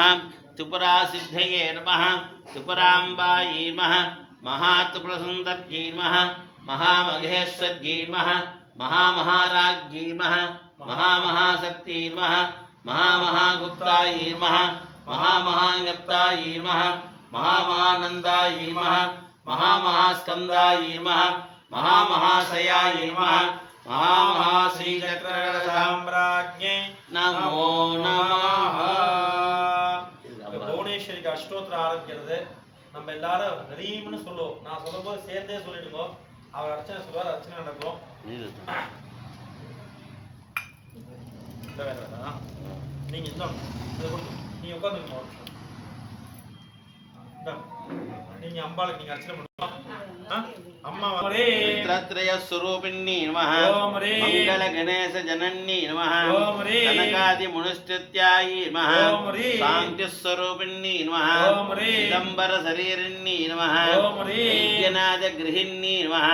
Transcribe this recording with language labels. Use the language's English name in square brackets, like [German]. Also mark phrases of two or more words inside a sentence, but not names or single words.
[Sanskrit] त्रिपुरासिद्धये नमः त्रिपुराम्बायै नमः महात्रिपुरसुन्दर्यै नमः महामहेश्वर्यै नमः महामहाराज्ञै नमः महामहाशक्त्यै नमः महामहागुप्तायै नमः महामहाज्ञप्तायै नमः महामहानन्दायै नमः महामहास्कन्दायै नमः महामहाशयायै नमः महामहाश्रीचक्रसाम्राज्ञे नमो नमः [Tamil] புவனேஸ்வரிக்கு அஷ்டோத்திரம் ஆரம்பிக்கிறது. நம்ம எல்லாரும் ரீம்னு சொல்லுவோம். நான் சொல்லும்போது சேர்ந்தே சொல்லிடுங்க. அவர் அர்ச்சனை சொல்லுவார், அர்ச்சனை நடக்கும். நீங்க இன்னும் நீங்க உட்காந்துக்கணும். நீங்க அம்பாளுக்கு நீங்க அர்ச்சனை பண்ணுவோம். [Sanskrit] अम्मा त्रत्रय स्वरूपिणी नमः मंगल गणेश जननी नमः कनकादि मुनिस्तुत्यायै नमः शांति स्वरूपिणी नमः चिदंबर शरीरिणी नमः विद्यनाद गृहिणी नमः